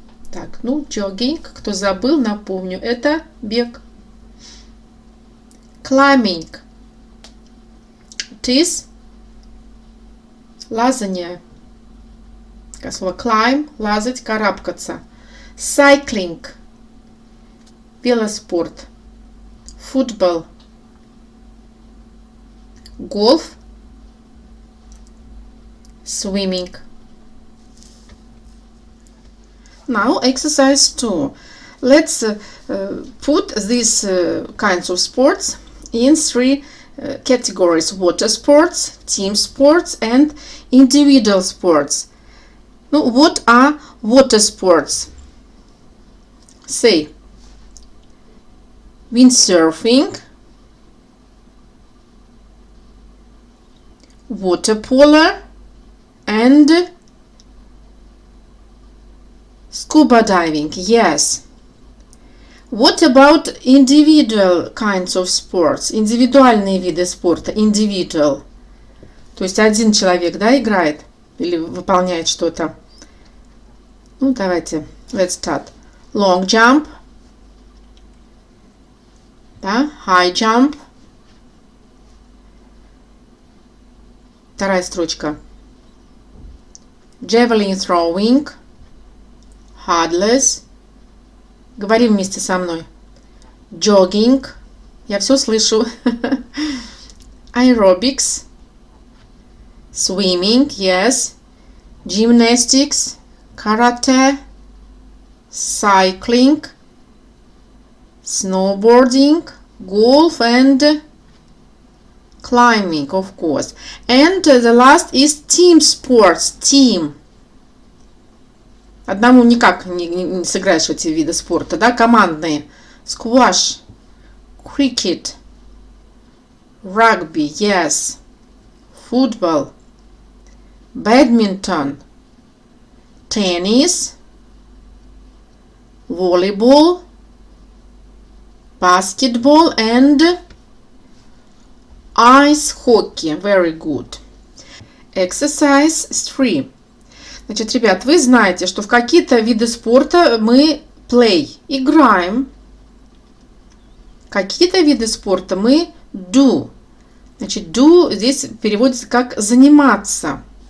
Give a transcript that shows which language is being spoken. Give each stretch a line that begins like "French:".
Russian: Так, jogging, кто забыл, напомню, это бег.
English: Climbing. It is лазание.
Russian: Как слово climb, лазать, карабкаться.
English: Cycling. Велоспорт. Football. Golf. Swimming. Now exercise 2. Let's put these kinds of sports in 3 categories: water sports, team sports and individual sports. What are water sports? Say windsurfing, water polo, and scuba diving. Yes. What about individual kinds of sports?
Russian: Индивидуальные виды спорта.
English: Individual.
Russian: То есть один человек, да, играет или выполняет что-то. Ну, давайте.
English: Let's start. Long jump. Да, high jump.
Russian: Вторая строчка.
English: Javelin throwing. Hurdles.
Russian: Говори вместе со мной. Jogging. Я все слышу. Aerobics. Swimming. Yes.
English: Gymnastics. Karate. Cycling. Snowboarding. Golf and climbing, of course. And the last is team sports. Team.
Russian: Одному никак не сыграешь эти виды спорта, да? Командные.
English: Squash, cricket, rugby, yes, football, badminton, tennis, volleyball, basketball and ice hockey. Very good. Exercise 3.
Russian: Значит, ребят, вы знаете, что в какие-то виды спорта мы play, играем. Какие-то виды спорта мы do. Значит, do здесь переводится как заниматься.